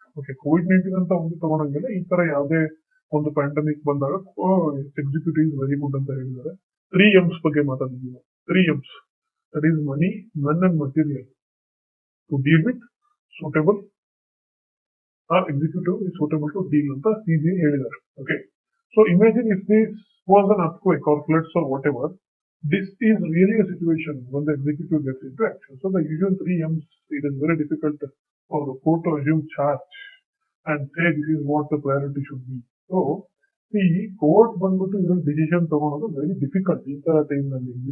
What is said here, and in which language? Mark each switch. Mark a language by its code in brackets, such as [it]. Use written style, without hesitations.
[kn] Okay, COVID-19 ಅಂತ ಒಂದು ತಗೊಂಡಂಗೆಲ್ಲ ಈ ತರ ಯಾವುದೇ ಒಂದು ಪ್ಯಾಂಡಮಿಕ್ ಬಂದಾಗ [en] executive is very good [kn] ಅಂತ ಹೇಳಿದ್ದಾರೆ. [en] 3 M's [kn] ಬಗ್ಗೆ ಮಾತಾಡಿದ್ವಿ. [en] 3 M's, that is money, men and material to deal with suitable executive is suitable to deal [kn] ಅಂತ CBI ಹೇಳಿದ್ದಾರೆ. [en] Okay, so imagine if this was an earthquake or floods or whatever, this is really a situation when the executive gets into action. So the usual 3 M's, it is very difficult for the court to assume charge and say this is what the priority should be. [kn] So see, court ಬಂದ್ಬಿಟ್ಟು ಇದರಲ್ಲಿ decision ತಗೊಳೋದು very difficult ಈ ತರ time ನಲ್ಲಿ.